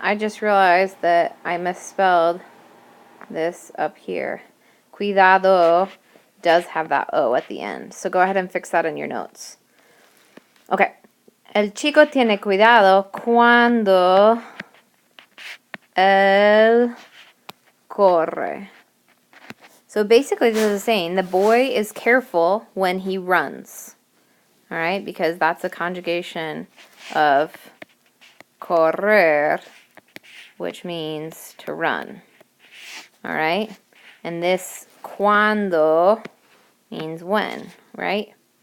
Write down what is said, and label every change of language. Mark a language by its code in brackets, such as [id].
[en] I just realized that I misspelled this up here. Cuidado does have that O at the end. So go ahead and fix that in your notes. Okay. [es] El chico tiene cuidado cuando él corre. [en] So basically this is saying the boy is careful when he runs. All right? Because that's a conjugation of correr, which means to run. All right? And this cuando means when, right?